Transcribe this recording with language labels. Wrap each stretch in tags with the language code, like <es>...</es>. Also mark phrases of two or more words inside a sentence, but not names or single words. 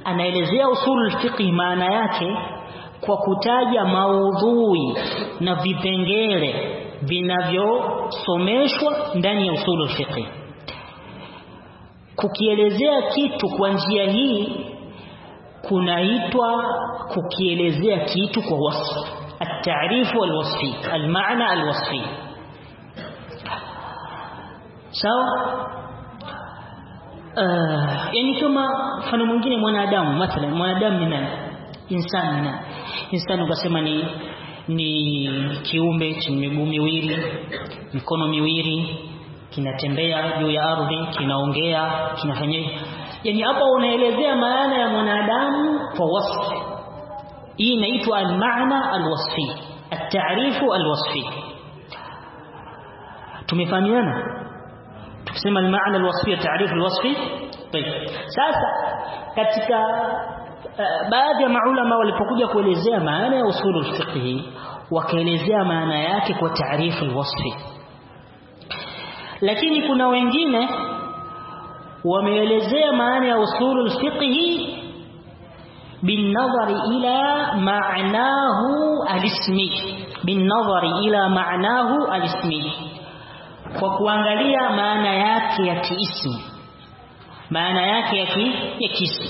<sw>anaelezea</sw> <ar>أصول الفقه</ar> <sw>maana yake kwa kutaja maudhui na vipengele vinavyosomeshwa ndani ya</sw> <ar>أصول الفقه.</ar> <sw>Kukielezea kitu kwa njia hii kunaitwa kukielezea kitu kwa wasf,</sw> <ar>التعريف والوصفي المعنى الوصفي.</ar> <sw>Sawa? Yani kama mfano mwingine mwanadamu, mathalan mwanadamu ni nani? Insani nani? Insani ukasema ni kiumbe chenye miguu miwili, mikono miwili, kinatembea juu ya ardhi, kinaongea, kinafanya. Yani hapa unaelezea maana ya mwanadamu kwa wasf. Hii inaitwa</sw> <ar>المعنى الوصفي التعريف الوصفي.</ar> <sw>Tumefahamiana?</sw> <ar>Tukisema المعنى الوصفي التعريف الوصفي.</ar> <sw>Sasa katika baadhi ya maulama walipokuja kuelezea maana ya</sw> <ar>أصول الفقه</ar> <sw>wakaelezea maana yake kwa</sw> <ar>تعريف الوصفي.</ar> <sw>Lakini kuna wengine wameelezea maana ya</sw> <ar>أصول الفقه بالنظر إلى معناه الاسمي بالنظر إلى معناه الاسمي,</ar> <sw>kwa kuangalia maana yake ya kiismi, maana yake ya kiismi.</sw>